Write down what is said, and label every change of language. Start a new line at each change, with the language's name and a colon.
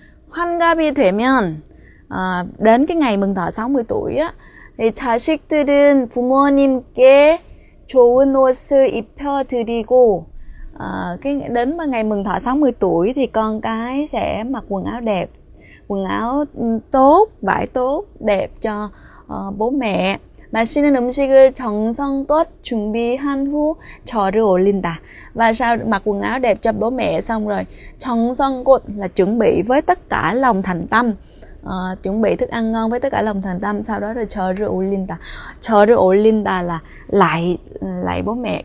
Korean: 환갑이 되면
Vietnamese: đến cái ngày mừng thọ 60 tuổi á, thì
Korean: 자식들은 부모님께 좋은 옷을 입혀드리고
Vietnamese: đến ngày mừng thọ 60 tuổi thì con cái sẽ mặc quần áo đẹp, quần áo tốt, vải tốt, đẹp cho bố mẹ.
Korean: 맛있는 음식을 정성껏 준비한 후 절을 올린다.
Vietnamese: Và sau mặc quần áo đẹp cho bố mẹ xong rồi
Korean: 정성껏
Vietnamese: là chuẩn bị với tất cả lòng thành tâm, chuẩn bị thức ăn ngon với tất cả lòng thành tâm. Sau đó rồi
Korean: 절을 올린다. 절을 올린다
Vietnamese: là lại bố mẹ.